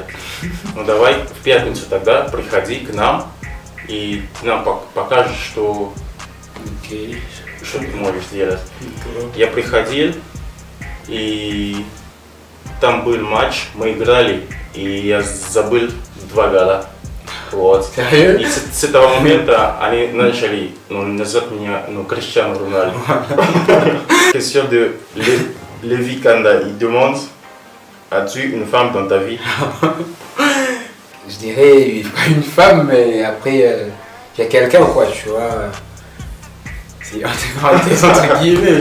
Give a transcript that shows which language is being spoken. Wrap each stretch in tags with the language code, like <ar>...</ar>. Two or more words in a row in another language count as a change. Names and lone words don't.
<ru>Ну давай в пятницу тогда приходи к нам и ты нам покажешь, что ты можешь делать. Я приходил, и там был матч, мы играли, и я забыл 2 гола. Вот. И с этого момента они начали называть меня Криштиану Роналду.</ru> <fr>Question de Lévi Kanda, il demande, as-tu une femme dans ta vie? Je dirais pas une femme, mais après il y a quelqu'un quoi, tu vois. C'est entre guillemets.</fr>